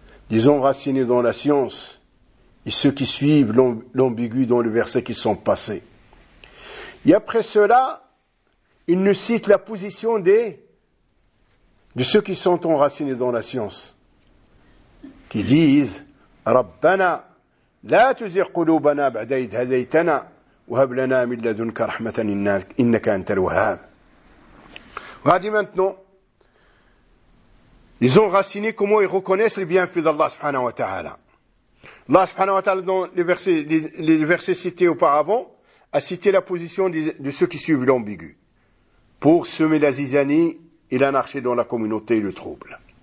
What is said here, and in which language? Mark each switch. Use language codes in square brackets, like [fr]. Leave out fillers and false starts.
[fr] Des enracinés dans la science et ceux qui suivent l'ambigu dans le verset qui sont passés. Et après cela, il nous cite la position de ceux qui sont enracinés dans la science. Qui disent, [ar] Rabbana, لا تزغ قلوبنا بعد إذ هديتنا وهب لنا من لدنك رحمة إنك أنت الوهاب. [fr] Regardez maintenant, ils ont raciné comment ils reconnaissent les bienfaits d'Allah subhanahu wa ta'ala. Allah subhanahu wa ta'ala dans les versets cités auparavant a cité la position de ceux qui suivent l'ambigu pour semer la zizanie et l'anarchie dans la communauté et le trouble.